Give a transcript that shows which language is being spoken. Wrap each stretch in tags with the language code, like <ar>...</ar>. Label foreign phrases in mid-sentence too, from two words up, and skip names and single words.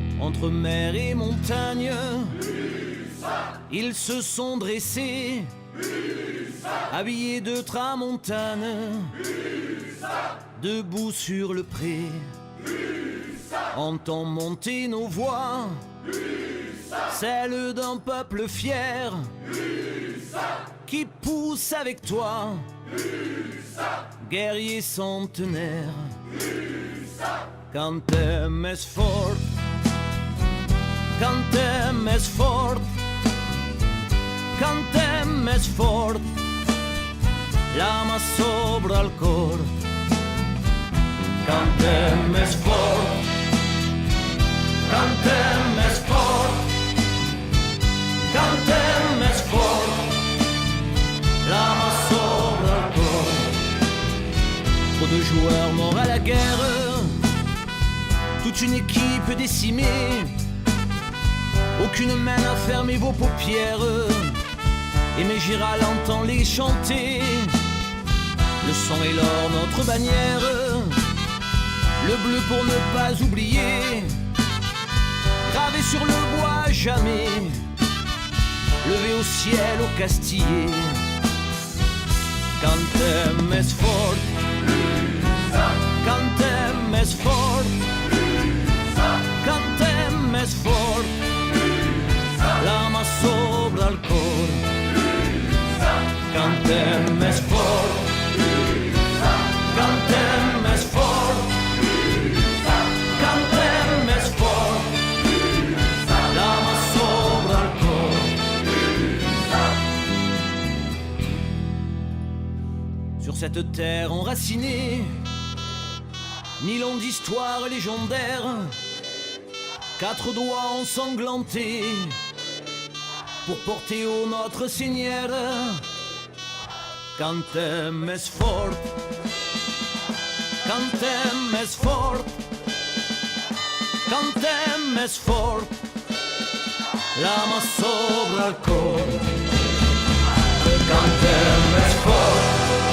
<fr>entre mer et montagne, ils se sont dressés, habillés de tramontane, debout sur le pré. Entend monter nos voix, celle d'un peuple fier, qui pousse avec toi, guerrier centenaire.</fr> <ca>Cantem més fort, cantem més fort, cantem més fort, la mà sobre el cor. Cantem més fort, cantem més fort, cantem més fort, la mà sobre el cor.</ca> <fr>Trop de joueurs morts à la guerre, toute une équipe décimée, aucune main n'a fermé vos paupières. Aimé Giral entend les chanter, le sang et l'or notre bannière, le bleu pour ne pas oublier, gravé sur le bois à jamais, levé au ciel au Castiller.</fr> <ca>Cantem més fort, cantem més fort, cantem més fort, la mà sobre el cor. Cantem més fort, cantem més fort, cantem més fort, la mà sobre el cor.</ca> <fr>Sur cette terre enracinée, 1000 ans d'histoire légendaire, 4 doigts ensanglantés pour porter haut notre Seigneur.</fr> <ca>Cantem més fort, cantem més fort, cantem més fort, la mà sobre el cor. Cantem més fort,</ca>